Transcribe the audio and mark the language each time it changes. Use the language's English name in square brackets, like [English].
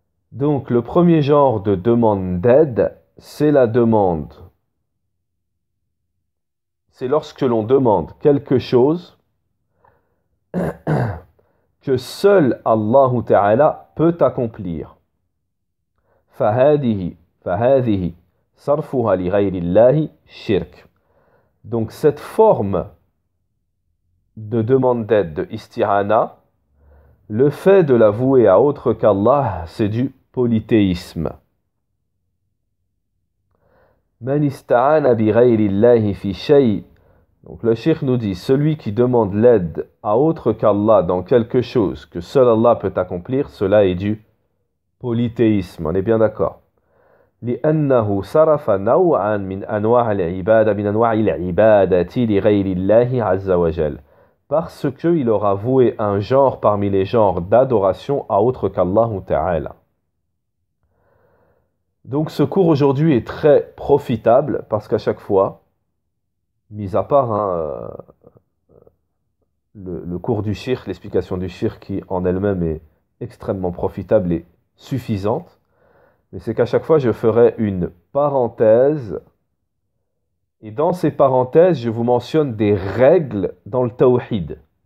[French] Donc, le premier genre de demande d'aide, c'est la demande. C'est lorsque l'on demande quelque chose que seul Allah Ta'ala peut accomplir. [Arabic] فهذه صرفها لغير الله shirk. [French] Donc cette forme de demande d'aide, de isti'ana, le fait de la vouer à autre qu'Allah, c'est du polythéisme. [Arabic] Man ista'ana bi ghayri Allah fi shay. [French] Donc le cheikh nous dit, celui qui demande l'aide à autre qu'Allah dans quelque chose que seul Allah peut accomplir, cela est du polythéisme. On est bien d'accord. [Arabic] لأنه صرف نوعا من أنواع العبادة لغير الله عز وجل. [French] Parce qu'il aura voué un genre parmi les genres d'adoration à autre qu'Allah Ta'ala. Donc ce cours aujourd'hui est très profitable parce qu'à chaque fois, mis à part le cours du shirk, l'explication du shirk qui en elle-même est extrêmement profitable et suffisante, mais c'est qu'à chaque fois je ferai une parenthèse et dans ces parenthèses je vous mentionne des règles dans le tawhid.